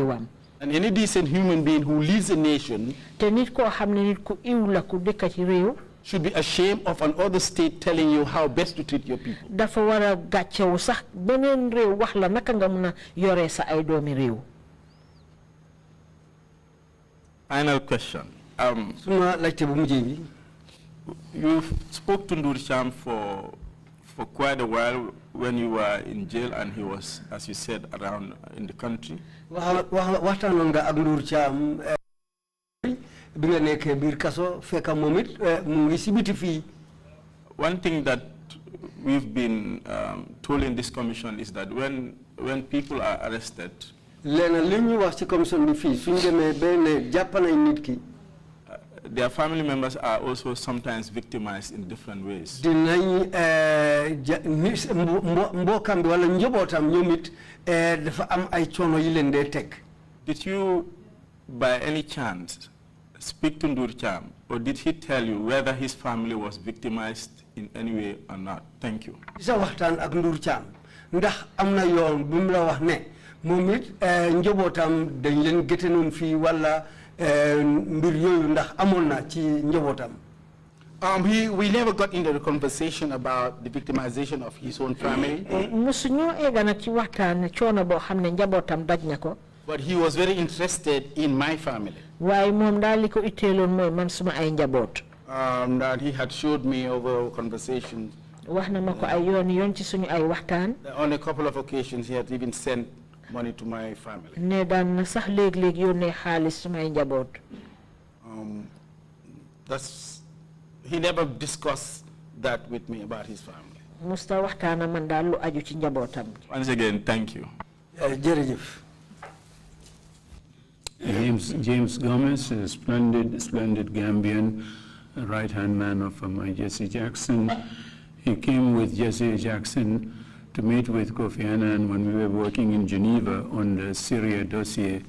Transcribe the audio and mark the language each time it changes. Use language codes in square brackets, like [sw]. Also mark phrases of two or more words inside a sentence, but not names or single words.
[en] any decent human being who leaves a nation should be ashamed of another state telling you how best to treat your people. [wo] Dafa wara gatchewu sax benen rew wax la naka nga mëna yoré sa ay doomi rew. [en] Final question. [wo] Suma laajte bu mujjé bi. [en] You spoke to Ndur Cham for quite a while when you were in jail and he was, as you said, around in the country. [wo] Waxtaanoon nga ak Ndur Cham bi nga nekkee biir kaso fekk moom it mu ngi si biti fii. [en] One thing that we've been told in this commission is that when people are arrested, [wo] léena li ñu wax ci commission bi fii suñ demee ba ne jàpp nañ nit ki. [en] Their family members are also sometimes victimized in different ways. [wo] Dinañ mbokkam bi wala njabootam ñoom it dafa am ay coono yi leen dee teg. [en] Did you, by any chance, speak to Ndur Cham, or did he tell you whether his family was victimized in any way or not? Thank you. [wo] Sa waxtaan ak Ndur Cham ndax am na yoon bu mu la wax ne moom it njabootam dañ leen géttenoon fii wala mbir yooyu ndax amoon na ci njabootam. [en] We never got into the conversation about the victimization of his own family. [wo] Musuñu ega nak ci waxtaan coono boo xam ne njabootam daj na ko. [en] But he was very interested in my family. [wo] Waaye moom daal li ko itteeloon mooy man suma ay njaboot. [en] That he had showed me over conversations. [wo] Wax na ma ko ay yoon ci suñu ay waxtaan. [en] On a couple of occasions he had even sent money to my family. [wo] Ne daan na sax léeg-léeg yónnee xaalis suma ay njaboot. [en] He never discussed that with me about his family. [wo] Musta waxtaana man daal lu aju ci njabootam. [en] Once again, thank you. [wo] Jërëjëf. [en] James Gomez, a splendid Gambian, right-hand man of Jesse Jackson. He came with Jesse Jackson to meet with Kofi Annan when we were working in Geneva on the Syria dossier.